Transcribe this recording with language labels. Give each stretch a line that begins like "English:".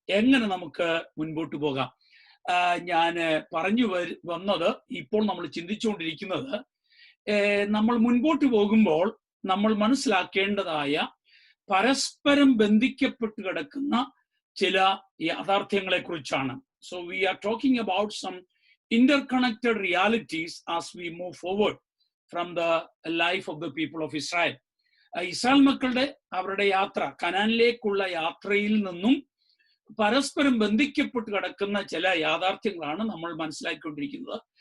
Malayalam: എങ്ങനെ നമുക്ക് മുൻപോട്ട് പോകാം. ഞാൻ പറഞ്ഞു വന്നത്, ഇപ്പോൾ നമ്മൾ ചിന്തിച്ചുകൊണ്ടിരിക്കുന്നത്, നമ്മൾ മുൻപോട്ട് പോകുമ്പോൾ നമ്മൾ മനസ്സിലാക്കേണ്ടതായ പരസ്പരം ബന്ധിക്കപ്പെട്ട് കിടക്കുന്ന ചില യാഥാർത്ഥ്യങ്ങളെ കുറിച്ചാണ്.
English: So we are talking about some interconnected realities as we move forward from the life of the people of Israel.
Malayalam: Israel മക്കളുടെ അവരുടെ യാത്ര, കനാനിലേക്കുള്ള യാത്രയിൽ നിന്നും പരസ്പരം ബന്ധിക്കപ്പെട്ട് കിടക്കുന്ന ചില യാഥാർത്ഥ്യങ്ങളാണ് നമ്മൾ മനസ്സിലാക്കിക്കൊണ്ടിരിക്കുന്നത്.